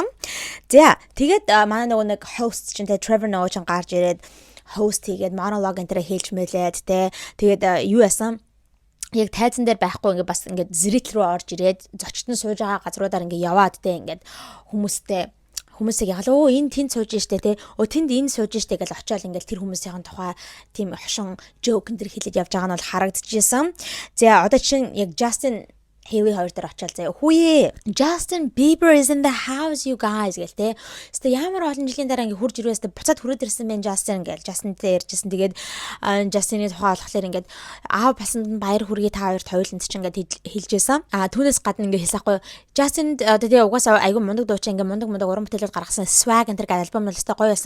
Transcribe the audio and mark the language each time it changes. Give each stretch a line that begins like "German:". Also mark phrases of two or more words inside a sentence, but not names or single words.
Mongolian: За, тэгээд манай нөгөө нэг host чинь Trevor Noah ч гарч ирээд host хийгээд monologue энэ хэлж мэлээд тэгээд юу яасан яг тайзан дээр байхгүй ингээд бас ингээд зэрэгт рүү орж ирээд зочд нь сууж байгаа газруудаар ингээд яваад ингээд хүмүүсийг ягалаа энэ тэнд сууж штэ те тэнд энэ сууж штэ гэж очиод ингээл тэр хүмүүсийн тухай тийм хошин joke энэ хэлээд явж байгаа нь бол харагдчихсан. За одоо чинь яг Justin Haley хоёр дээр очиад заяа хүүе
English: Justin Bieber is in the house you guys
Mongolian: гэлтэй. Эсвэл ямар олон жилийн дараа ингээ хурж ирвэстэй буцаад хүрээд ирсэн байх Justin гээл Justin-тэй ярьжсэн. Тэгээд Justin-ийн тухай болохоор ингээд аав басанд нь баяр хүргэе та хоёрт хоёуланд ч ингээд хэлжсэн. Түүнээс гадна ингээ хэлсэхгүй Justin одоо тэгээ угаасаа айгүй мундаг дуучин ингээ мундаг уран бүтээлүүд гаргасан swag энэ төр альбом бол өстой гоё байсан.